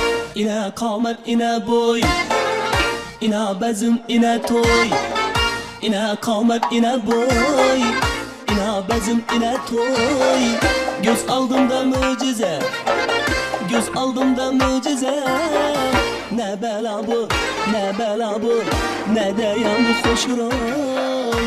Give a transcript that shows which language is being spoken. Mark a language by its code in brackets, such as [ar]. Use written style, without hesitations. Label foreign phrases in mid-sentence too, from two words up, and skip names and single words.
[uz] ina qomat ina bo'y, ina bazm ina to'y, ina qomat ina bo'y, ina bazm ina to'y. [tr] Göz aldımda mucize, göz aldımda mucize. Ne bela bu, ne bela bu, ne de yandı hoş roy.